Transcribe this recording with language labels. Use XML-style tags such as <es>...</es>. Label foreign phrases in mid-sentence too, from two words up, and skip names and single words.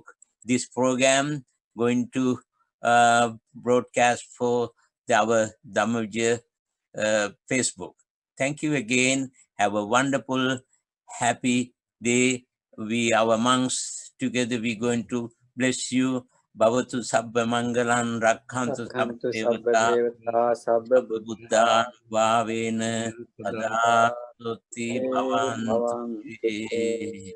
<en>This program going to broadcast for our Dharma Vijaya Facebook. Thank you again. Have a wonderful, happy day. We, our monks, together we going to bless you.</en> <pi>Bhavatu sabba mangalan rakhantu sabba devata sabba buddha bhavena sada tuti bhavantu.</pi>